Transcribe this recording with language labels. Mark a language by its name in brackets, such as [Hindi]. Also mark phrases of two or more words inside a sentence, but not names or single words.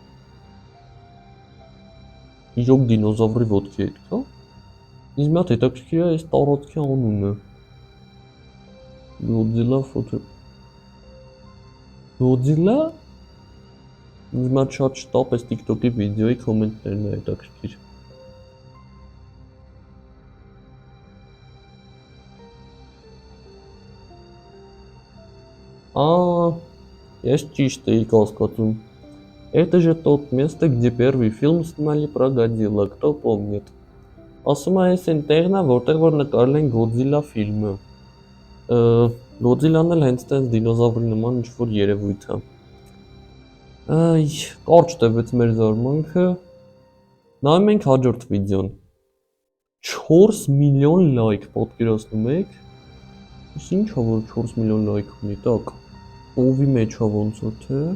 [Armenian] Իրոք դինոզավրի ոտքի հետք է։ Իսկ մի հատ հետաքրքիր է այս տարածքի անունը։ Godzilla photo։ Godzilla։ Մի հատ շատ շտապ այս TikTok-ի վիդեոյի կոմենտներն է հետաքրքիր։ Ես ճիշտ էի կասկածում։ [Russian] Это же тот место, где первый фильм снимали про Godzilla, кто помнит։ [Armenian] Ասում է այս այն տեղն է, որտեղ որ նկարել են Godzilla ֆիլմը։ Godzilla-ն էլ հենց տենց դինոզավրի նման ինչ-որ երևույթ է։ Այ, կարճ տևեց մեր զարմանքը։ Նայում ենք հաջորդ վիդեոն։ 4 միլիոն լայք, պատկերացնում եք։ Իսկ ինչ է, որ 4 միլիոն լայք ունի, так։ Ովի մեջ է ոնց որ թե։